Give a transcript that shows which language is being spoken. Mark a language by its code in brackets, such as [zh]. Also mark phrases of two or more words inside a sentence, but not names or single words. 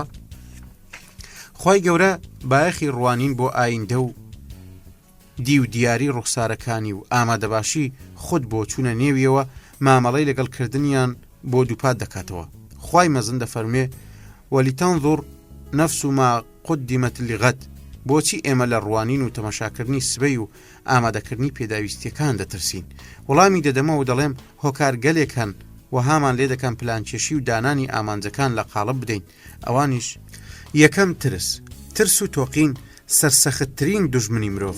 [ckb] خی گەورە بایەخی ڕوانین بۆ ئایندە و دی و دیاری ڕوخسارەکانی و ئامادەباشی خود بۆ چوونە نێویەوە مامەڵەی لەگەڵکردنیان بۆ دووپات دەکاتەوە. خی مەزن دەفەرمێ [ar] وەلیتەنظر نەفس ما قدمت لغد. [ckb] بۆچی ئێمە لە ڕوانین و تەماشاکردنی سبەی و ئامادەکردنی پێداویستیەکان دەترسین؟ وەڵامی دەدەمەوە دەڵێم هۆکار گەلێکن و هامان لێ دەکەم پلانکێشی و دانانی ئامانجەکان لە قاڵب بدەین. ئەوانیش یەکەم ترس و تۆقین سەرسەختترین دوژمنی مرۆڤە.